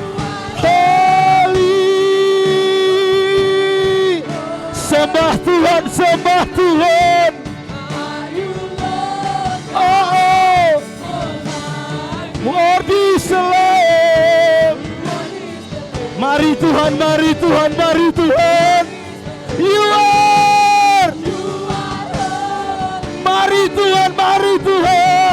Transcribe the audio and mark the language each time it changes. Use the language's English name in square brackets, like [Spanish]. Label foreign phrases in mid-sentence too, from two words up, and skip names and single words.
[English] Holy. [Indonesian] Sembah Tuhan, sembah Tuhan. [English] Oh, oh. Worthy is the Lamb. [Indonesian] Mari Tuhan, mari Tuhan, mari Tuhan. [English] You are. [Indonesian] Mari Tuhan, mari Tuhan.